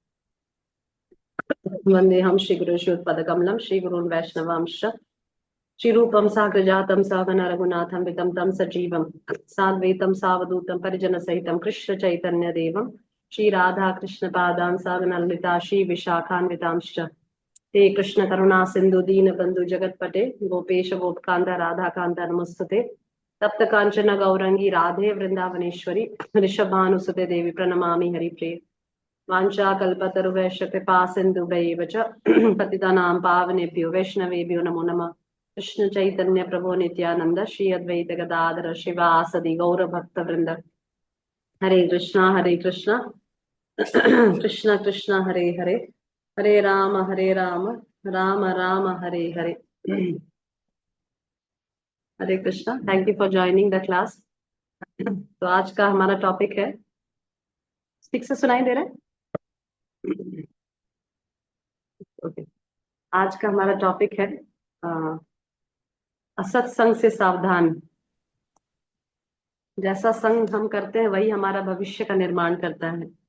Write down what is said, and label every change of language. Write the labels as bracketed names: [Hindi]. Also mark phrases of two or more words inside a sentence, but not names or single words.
[Sanskrit] वन्देऽहं श्रीगुरुश्रीयुतपदकमलं श्रीगुरून् वैष्णवांश्च श्रीरूपं साग्रजातं सहगण रघुनाथं वितं तं सजीवं साद्वैतं सावधूतं परिजनसहितं कृष्णचैतन्यदेवं श्रीराधाकृष्णपादान् सहगण ललिता श्रीविशाखान्वितांश्च हे कृष्ण करुणा सिंधु दीन बंधु जगतपते गोपेश गोपकांत राधा कांत नमस्तुते तप्त कांचन गौरंगी राधे वृंदावनेश्वरी ऋषभानुसुते देवी प्रणमामि हरिप्रिय वाञ्छा कल्पतरुभ्यश्च कृपा सिन्धुभ्यैव च पतितानां पावनेभ्यो वैष्णवेभ्यो नमो नमः। कृष्ण चैतन्य प्रभो नित्यानंद श्री अद्वैत गदाधर शिवासदि गौर भक्त वृंद हरे कृष्णा कृष्ण कृष्ण हरे हरे हरे राम राम राम हरे हरे। हरे कृष्णा, [English] Thank you for joining the class. [Hindi] तो आज का हमारा टॉपिक है, ठीक से सुनाई दे रहा है? ओके। आज का हमारा टॉपिक है असत्संग से सावधान। जैसा संग हम करते हैं वही हमारा भविष्य का निर्माण करता है।